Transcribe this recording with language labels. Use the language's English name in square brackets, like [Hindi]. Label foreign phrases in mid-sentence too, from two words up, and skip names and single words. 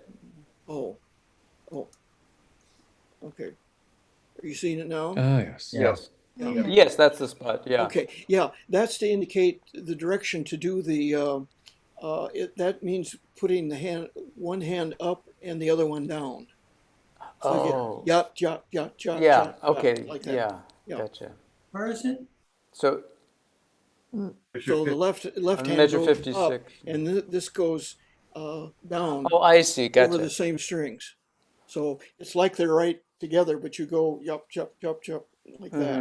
[English] Oh, oh, okay. Are you seeing it now? Ah, yes. Yeah. Yes. Yeah. yeah. Yes, that's the spot. Yeah. Okay, yeah, that's to indicate the direction to do that means putting one hand up and the other one down. So you get Oh. yap, yap, yap, yap, Yeah. yap, yap, Okay. like that. Yeah. Yeah. Gotcha. Where is it? So So the left hand measure goes up 56. and this goes down Oh, I see. over the Gotcha. same strings. So it's like they're right together, but you go yup, yup, yup, yup, like that.